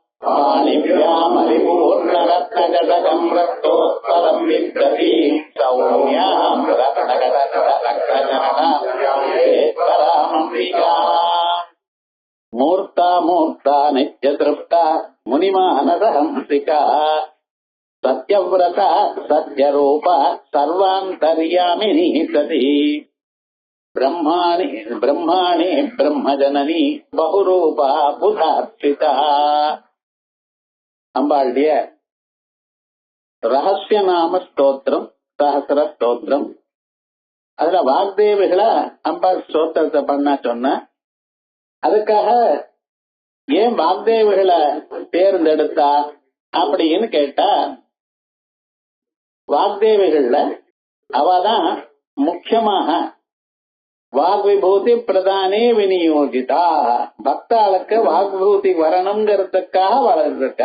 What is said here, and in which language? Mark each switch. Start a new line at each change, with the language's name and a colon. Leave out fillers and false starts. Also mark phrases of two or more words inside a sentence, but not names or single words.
Sanskrit: पाणिभ्यामलिपूर्णरत्नजटकं रक्तोत्पलं बिभ्रतीं सौम्यां रत्नगदरत्नजननां मूर्ता मूर्ता नित्यतृप्ता मुनिमानसहंसिका सत्यव्रता सत्यरूपा सर्वान्तर्यामिनी सती ब्रह्माणि ब्रह्मजननी बहुरूपा बुधार्चिता.
Tamil: அம்பாளுடைய ரகசிய நாம ஸ்தோத்திரம், சஹஸ்ர ஸ்தோத்திரம். அதுல வாக்தேவிகளை அம்பாள் ஸ்தோத்திரத்தை பண்ண சொன்ன, அதுக்காக ஏன் வாக்தேவிகளை தேர்ந்தெடுத்தா அப்படின்னு கேட்டா, வாக்தேவிகள்ல அவதான் முக்கியமாக
Sanskrit: वाग्विभूति प्रदाने विनियोगिता,
Tamil: பக்தாளுக்கு வாக்விபூதி வரணுங்கிறதுக்காக வளர்ந்துருக்கா.